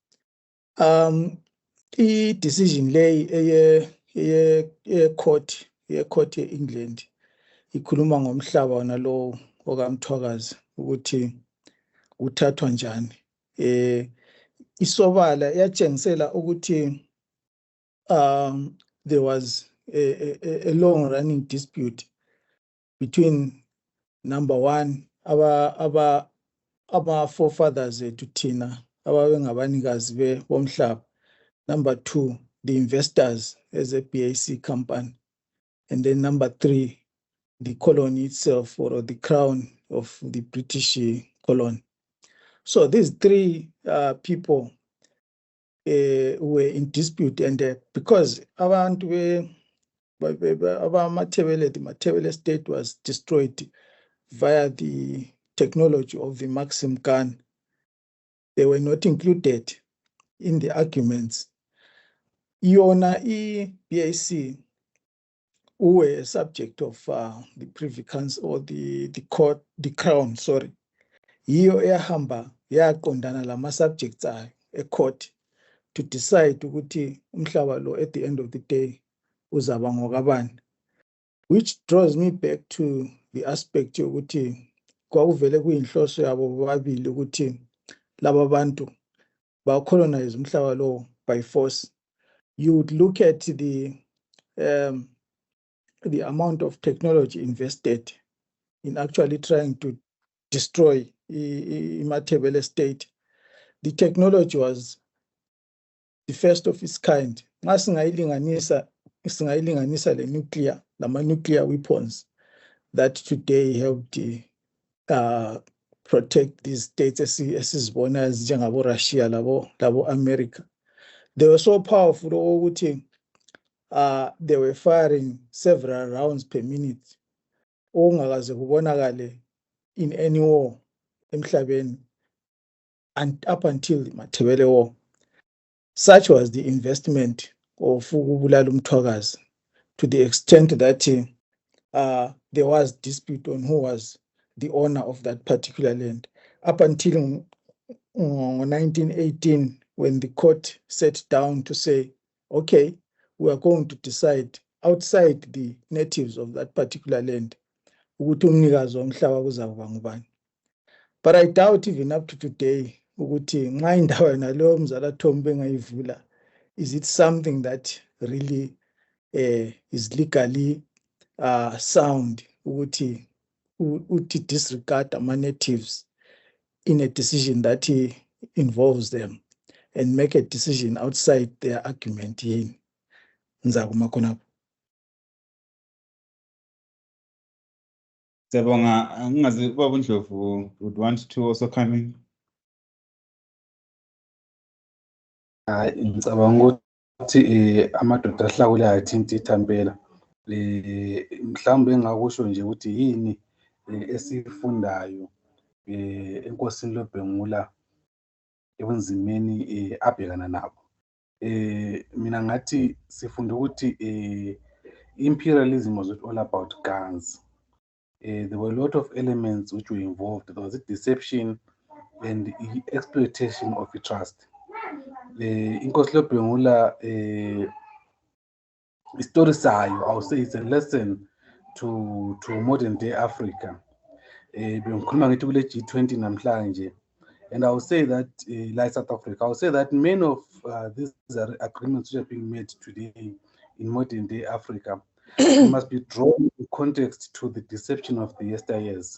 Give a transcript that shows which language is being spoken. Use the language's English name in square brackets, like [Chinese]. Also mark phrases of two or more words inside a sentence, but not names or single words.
[North Ndebele] I-decision leyi ye-court ye-England ikhuluma ngomhlaba wona lo okamthwakazi ukuthi uthathwa njani. Isobala yatshengisela ukuthi [English] there was a long running dispute between number one our forefathers [North Ndebele] ethu thina ababengabanikazi bomhlaba, [English] number two the investors as a BAC company, and then number three the colony itself or the crown of the British colony. So these three people were in dispute, and because the Matabele state was destroyed via the technology of the Maxim gun, they were not included in the arguments. Iona BAC, who were a subject of the Privy Council or the Crown, sorry, [North Ndebele] yiyo eyahamba yaqondana lama subjects ayo e-court [English] to decide [North Ndebele] ukuthi umhlaba lo [English] at the end of the day [North Ndebele] uzaba ngokabani, [English] which draws me back to the aspect [North Ndebele] yokuthi kwakuvele kuyinhloso yabo bobabili ukuthi laba bantu ba-colonize umhlaba lo [English] by force. You would look at the amount of technology invested in actually trying to destroy Matabele state. The technology was the first of its kind. [North Ndebele] Nxa singayilinganisa [English] nuclear weapons that today helped protect these states [North Ndebele] esizibona njengabo Russia labo America. [English] They were so powerful ukuthi they were firing several rounds per minute [North Ndebele] okungakaze kubonakale [English] in any war emhlabeni, and up until the Matabele War. Such was the investment of [North Ndebele] ukubulala umthwakazi, [English] to the extent that there was dispute on who was the owner of that particular land. Up until 1918, when the court sat down to say, okay, we are going to decide outside the natives of that particular land [North Ndebele] ukuthi umnikazi womhlaba kuzakuba ngubani. [English] But I doubt even up to today [North Ndebele] ukuthi nxa indawo yona leyo umzala Thombe engayivula, [English] is it something that really is legally sound ukuthi disregard ama-natives in a decision that involves them and make a decision outside their argument yini. [North Ndebele] Ngizakuma khonapho. Siyabonga, ngingazi Ubaba uNdlovu [English] would want to also come in. [North Ndebele] Ngicabanga ukuthi amadoda ahlakulayo athinta ithambela. Mhlawumbe engakusho nje ukuthi yini esifundayo enkosini loBhengula ebunzimeni abhekana nabo. Mina ngathi sifunda ukuthi [English] imperialism was all about guns. There were a lot of elements which were involved. There was a deception and the exploitation of the trust. [North Ndebele] Inkosi loBhengula story sayo, [English] I would say it's a lesson to modern day Africa. [North Ndebele] Bengikhuluma ngithi kule G20 namhlanje, [English] and I would say that like South Africa, I would say that many of these agreements which are being made today in modern day Africa must be drawn in context to the deception of the yesteryears.